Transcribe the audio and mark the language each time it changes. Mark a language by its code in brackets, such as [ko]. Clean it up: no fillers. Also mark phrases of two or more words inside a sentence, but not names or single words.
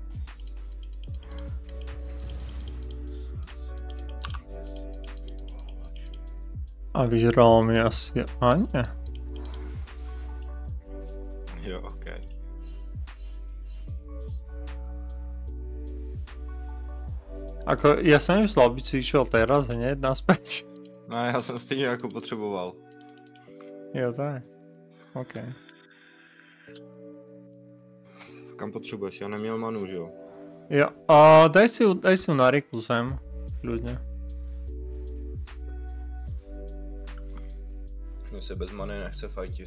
[sk] A vyžralo mi asi... A nie. [cs] Jo, ok. [sk] Ako, ja som myslel, aby si išiel teraz hneď naspäť. [cs] No já jsem stejně jako potřeboval. Jo, tak. OK. Kam potřebuješ? Já neměl manu, že jo? [sk] Jo, a daj si ju na rýchlu sem. Ľudne. [cs] Mně se bez many nechce fajtit.